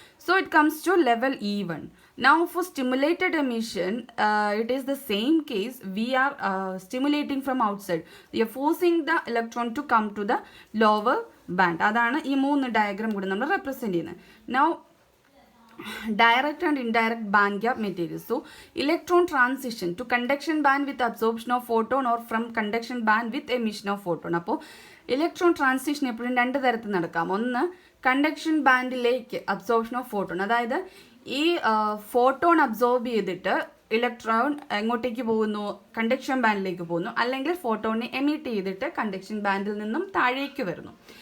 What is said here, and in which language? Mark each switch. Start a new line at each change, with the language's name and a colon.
English: So it comes to level E1. Now for stimulated emission, it is the same case. We are stimulating from outside. We are forcing the electron to come to the lower band.
Malayalam: അതാണ് ഈ മൂന്ന് diagram കൂടി നമ്മൾ represent ചെയ്യുന്നത്.
English: Now direct and indirect band gap materials. So electron transition to conduction band with absorption of photon or from conduction band with emission of photon.
Malayalam: അപ്പോൾ electron transition എപ്പോഴും രണ്ട് തരത്തിൽ നടക്കാം. ഒന്ന് കണ്ടക്ഷൻ ബാൻഡിലേക്ക് അബ്സോർപ്ഷൻ ഓഫ് ഫോട്ടോൺ, അതായത് ഈ photon absorb ചെയ്തിട്ട് electron എങ്ങോട്ടേക്ക് പോകുന്നു, കണ്ടക്ഷൻ ബാൻഡിലേക്ക് പോകുന്നു, അല്ലെങ്കിൽ ഫോട്ടോണിനെ എമിറ്റ് ചെയ്തിട്ട് കണ്ടക്ഷൻ ബാൻഡിൽ നിന്നും താഴേക്ക് വരുന്നു.